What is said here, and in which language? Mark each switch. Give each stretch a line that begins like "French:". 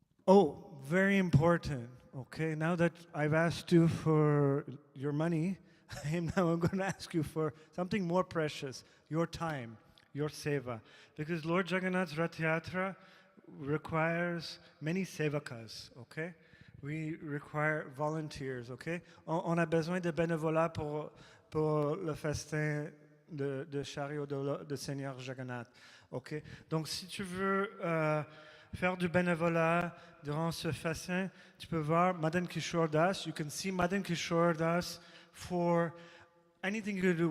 English: Oh, very important. Okay, now that I've asked you for your money, I'm going to ask you for something more precious, your time, your seva. Because Lord Jagannath's Rath Yatra requires many sevakas, okay? We require volunteers, okay?
French: On a besoin de bénévolat pour le festin de chariot de Seigneur Jagannath, ok? Donc si tu veux faire du bénévolat durant ce festin, tu peux voir Madan Kishore Das.
English: You can see Madan Kishore Das for anything you do.